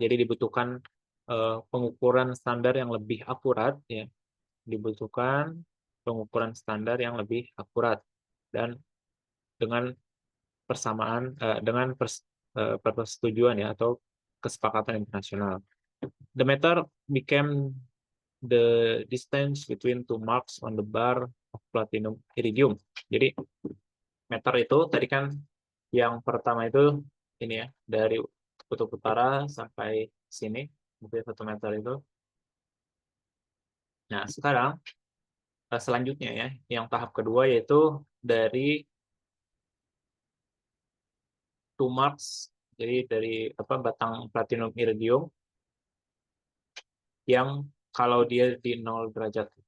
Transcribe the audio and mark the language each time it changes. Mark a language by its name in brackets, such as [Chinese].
[Indonesian] Jadi dibutuhkan pengukuran standar yang lebih akurat, ya. Dibutuhkan pengukuran standar yang lebih akurat dan dengan persamaan dengan persetujuan, ya, atau kesepakatan internasional. [English] The meter became the distance between two marks on the bar of platinum iridium. [Indonesian] Jadi meter itu tadi kan yang pertama itu ini, ya, dari kutub utara sampai sini, mungkin 1 meter itu. Nah, sekarang selanjutnya, ya, yang tahap kedua yaitu dari 2 marks, jadi dari batang platinum iridium yang kalau dia di 0 derajat.